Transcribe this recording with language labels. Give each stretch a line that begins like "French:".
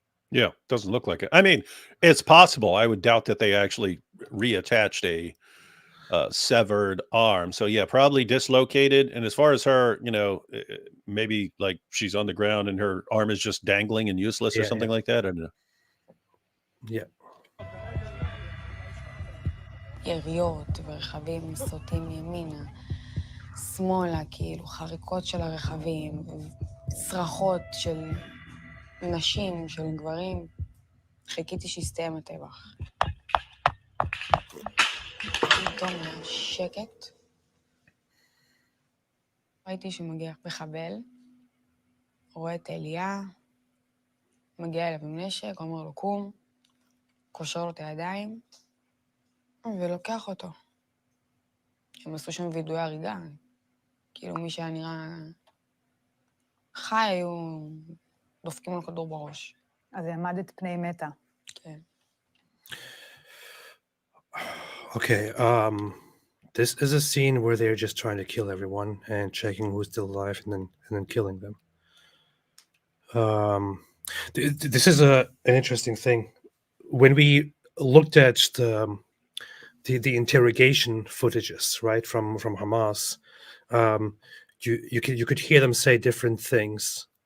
English: Yeah, doesn't look like it. I mean, it's possible. I would doubt that they actually reattached a severed arm. So yeah, probably dislocated. And as far as her, maybe like she's on the ground and her arm is just dangling and useless or something like that. I don't know. Yeah.
Hebrew: יריות ורכבים סוטים ימינה, שמאלה, כאילו חריקות של הרכבים, צרחות של נשים, של גברים. חיכיתי שיסתיים הטבח. פתאום היה שקט. ראיתי שמגיע מחבל, רואה את אליה, מגיע אליו עם נשק, אומר לו קום, קושר לו את הידיים, ולוקח אותו. הם עשו שם וידואי הריגה. כאילו מי שהיה נראה חי, היו דופקים לו כדור בראש. אז העמדת פני מתה. כן.
English: Okay, this is a scene where they're just trying to kill everyone and checking who's still alive and then killing them. This is an interesting thing. When we looked at the interrogation footages, right, from Hamas, you could hear them say different things.